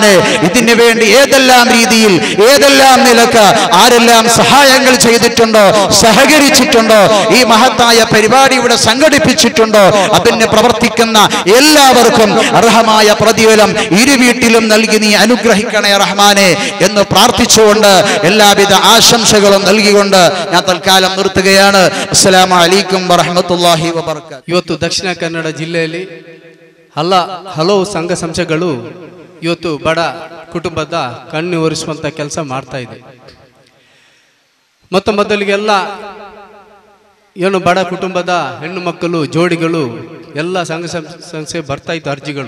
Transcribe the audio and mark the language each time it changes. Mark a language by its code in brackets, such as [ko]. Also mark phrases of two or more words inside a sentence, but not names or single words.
[ml] ഇതിനു വേണ്ടി ഏതെല്ലാം രീതിയിൽ ഏതെല്ലാം നിലക്ക് ആരെല്ലാം സഹായങ്ങൾ ചെയ്തിട്ടുണ്ടോ, സഹകരിച്ചിട്ടുണ്ടോ, ഈ മഹത്തായ പരിപാടി ഇവിടെ സംഘടിപ്പിച്ചിട്ടുണ്ടോ, അതിന് പ്രവർത്തിക്കുന്ന എല്ലാവർക്കും അർഹമായ പ്രതിഫലം ഇരുവീട്ടിലും നൽകി നീ അനുഗ്രഹിക്കണേ റഹ്മാനെ എന്ന് പ്രാർത്ഥിച്ചുകൊണ്ട് എല്ലാവിധ ആശംസകളും നൽകിക്കൊണ്ട് ഞാൻ തൽക്കാലം നിർത്തുകയാണ്. [ar] السلام عليكم ورحمة الله وبركاته. [kn] ಇವತ್ತು ದಕ್ಷಿಣ ಕನ್ನಡ ಜಿಲ್ಲೆಯಲ್ಲಿ ಹಲವು ಸಂಘ ಸಂಸ್ಥೆಗಳು ಇವತ್ತು ಬಡ ಕುಟುಂಬದ ಕಣ್ಣು ಒರೆಸುವಂತ ಕೆಲಸ ಮಾಡ್ತಾ ಇದೆ. ಮೊದಲಿಗೆಲ್ಲ ಏನು ಬಡ ಕುಟುಂಬದ ಹೆಣ್ಣು ಮಕ್ಕಳು ಜೋಡಿಗಳು ಎಲ್ಲ ಸಂಘ ಸಂಸ್ಥೆ ಬರ್ತಾ ಇತ್ತು ಅರ್ಜಿಗಳು.